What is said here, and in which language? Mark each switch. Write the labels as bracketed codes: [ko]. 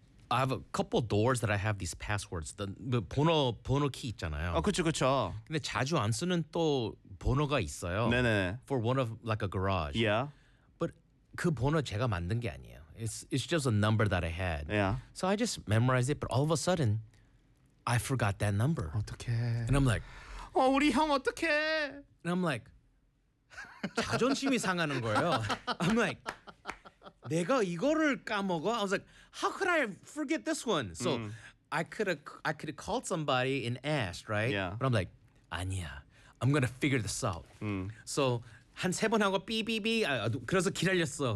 [en] I have a couple doors that I have these passwords. [ko] The 번호 키 있잖아요. 그렇죠. 근데 자주 안 쓰는 또 번호가 있어요. 네네. [en] For one of like a garage. Yeah. But [ko] 그 번호 제가 만든 게 아니에요. [en] It's just a number that I had. Yeah. So I just memorized it, but all of a sudden, I forgot that number. [ko] 어떡해. [en] And I'm like, [ko] 우리 형 어떡해. [en] And I'm like, [ko] 자존심이 상하는 거예요. [en] I'm like, [ko] 내가 이거를 까먹어? [en] I was like, how could I forget this one? So I could have called somebody and asked, right? Yeah. But I'm like, [ko] 아니야. [en] I'm going to figure this out. [ko] So 한 세 번 하고 삐삐삐 그래서 기다렸어.